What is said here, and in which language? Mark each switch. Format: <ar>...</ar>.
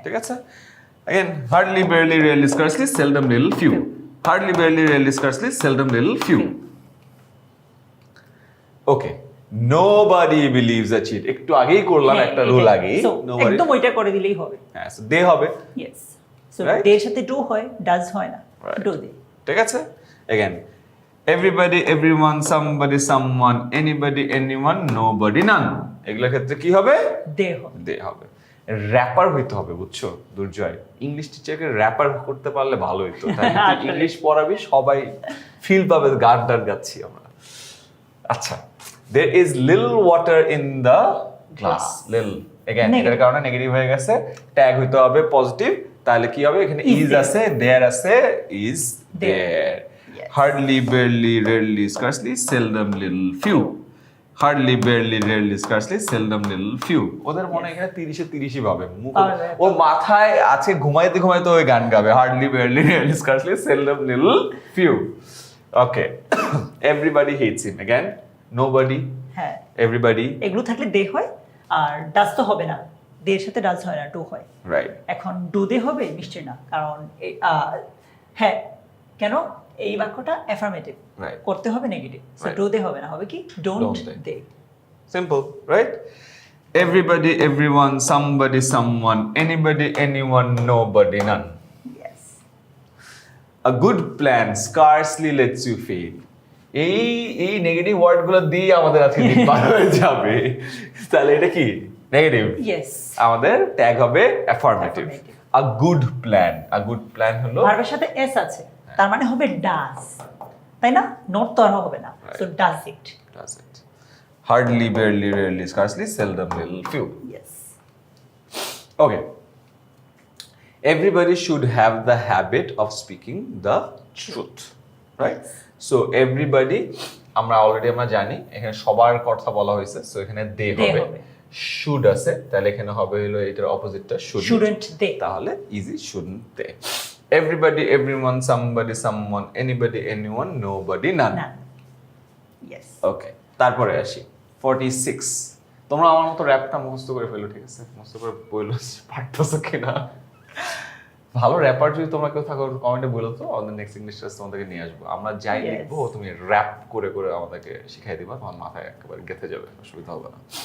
<bn>ঠিক আছে,</bn> <en>Again hardly barely rarely scarcely seldom little few, hardly barely rarely scarcely seldom little few. Okay, nobody believes a cheat.</en> <bn>একটু আগেই করলাম একটা rule আগেই, nobody, একদম ওইটা করে দিলেই হবে। হ্যাঁ, সো দে হবে। Yes, so</bn> <en>Right?</en> <bn>দের সাথে ডু হয়, ডাজ হয় না,</bn> <en>Right. Do they. ঠিক আছে, again everybody, everyone, somebody, someone, anybody, anyone, nobody, none,</en> <bn>এগুলোর ক্ষেত্রে কি হবে? দে হবে। দে হবে। র্যাপার হইতে হবে, বুঝছো দুর্জয়? ইংলিশ টিচারকে র্যাপার করতে পারলে ভালো হইতো, তাই ইংলিশ পড়াবি, সবাই ফিল পাবে গান টান গাচ্ছি আমরা।</bn> <en>আচ্ছা, there is little water in the glass. little, again</en> <bn>এটার কারণে নেগেটিভ হয়ে গেছে, ট্যাগ হইতে হবে পজিটিভ, তাহলে কি হবে? এখানে</bn> <en>Is is there.</en> <bn>আছে, there আছে, is there.</bn> <en>Yes. Hardly, barely, rarely, scarcely, seldom, little, few. Hardly, barely, rarely, scarcely, seldom, little, few.</en> <bn>ওদের মনে এখানে 30-30 ভাবে, ও মাথায় আছে, ঘুমাইতে ঘুমাইতে ওই গান গাবে,</bn> <en>Hardly, barely, rarely, scarcely, seldom, little, few. Okay, everybody hates him. Again nobody,</en> <bn>হ্যাঁ,</bn> <en>everybody,</en> <bn>এগুলো থাকলে দে হয়, আর ডাজ তো হবে না, দের সাথে ডাজ হয় না, ডু হয়।</bn> <en>Right.</en> <bn>এখন ডু দে হবে নিশ্চয় না, কারণ হ্যাঁ, কেন? এই বাক্যটা অ্যাফার্মেটিভ,</bn> <en>Right.</en> <bn>করতে হবে negative, so</bn> <en>Right.</en> <bn>Do they হবে না, হবে কি don't</bn> <en>Don't they. They.</en> <bn>Simple, right?</bn> <en>Everybody, everyone, somebody, someone, anybody, anyone, nobody, none. Yes, A good plan scarcely lets you fail.</en> <bn>এই নেগেটিভ ওয়ার্ড গুলো দিয়ে আমাদের আজকে দিন পার হয়ে যাবে, তাহলে এটা কি নেগেটিভ? ইয়েস, আমাদের ট্যাগ হবে affirmative.</bn> <en>Affirmative.</en> <bn>A good plan, a good plan হলো ভার্বের সাথে এস আছে, তার মানে হবে ডাজ, তাই না? নট তো আর হবে না, so does it.</bn> <en>does it. Hardly, barely, rarely, scarcely, seldom, little, few.</en> <bn>Yes,</bn> <en>Okay. Everybody should have the habit of speaking the truth, right? So everybody,</en> <bn>আমরা অলরেডি আমরা জানি এখানে সবার কথা বলা হয়েছে, সো এখানে দে হবে, হবে। শুড আছে, তাহলে এখানে হবে হলো এটার অপোজিটটা শুডন্ট।</bn> <en>shouldn't they,</en> <bn>তাহলে ইজি, শুডন্ট দে।</bn> <en>Everybody, everyone, somebody, someone, anybody, anyone, nobody, none.</en> <bn>না, ইয়েস। ওকে, তারপরে আসি 46। তোমরা আমার মতো র্যাপটা মুখস্থ করে ফেলো, ঠিক আছে? মুখস্থ করে বললো পারতেছো কিনা। ভালো র্যাপার যদি তোমরা কেউ থাকো কমেন্টে বলো তো, আমাদের নেক্সট ইংলিশ ক্লাস তোমাদেরকে নিয়ে আসবো। আমরা যাই</bn> <en>Yes.</en> <bn>লিখবো তুমি র্যাপ করে করে আমাদেরকে শিখাই দিবা, তোমার মাথায় একেবারে গেঁথে যাবে, অসুবিধা হবে না।</bn>